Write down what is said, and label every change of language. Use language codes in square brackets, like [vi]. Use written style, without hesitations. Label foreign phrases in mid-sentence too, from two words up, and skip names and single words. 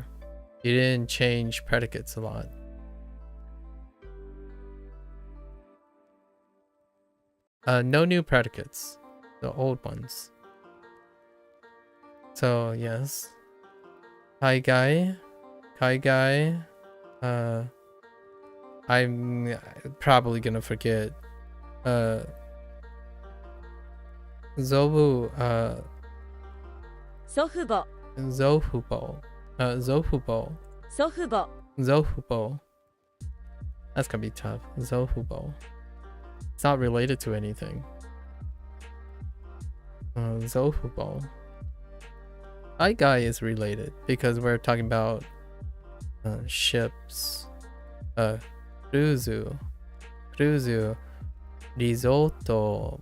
[en] You didn't change predicates a lot. No new predicates, the old ones. So yes, Kaigai. I'm probably gonna forget. Zobu. Sofubo. Zofubo. That's gonna be tough. Zofubo. It's not related to anything. Zofubo. Aigai is related because we're talking about ships. Cruzu. Risotto.